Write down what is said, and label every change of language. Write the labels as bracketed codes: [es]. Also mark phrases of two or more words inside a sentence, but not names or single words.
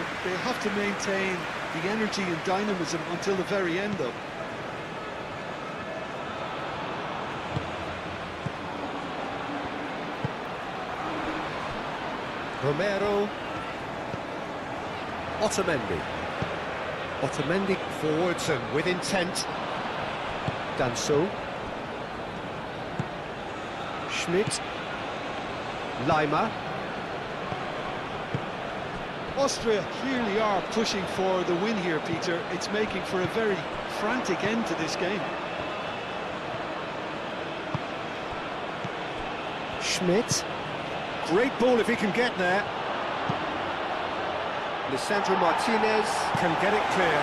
[en] They have to maintain the energy and dynamism until the very end, though. Romero. Otamendi. Otamendi forwards and with intent. Danso. Schmidt. Lima. Austria clearly are pushing for the win here, Peter. It's making for a very frantic end to this game. Schmidt. Great ball if he can get there. Lisandro Martinez can get it clear.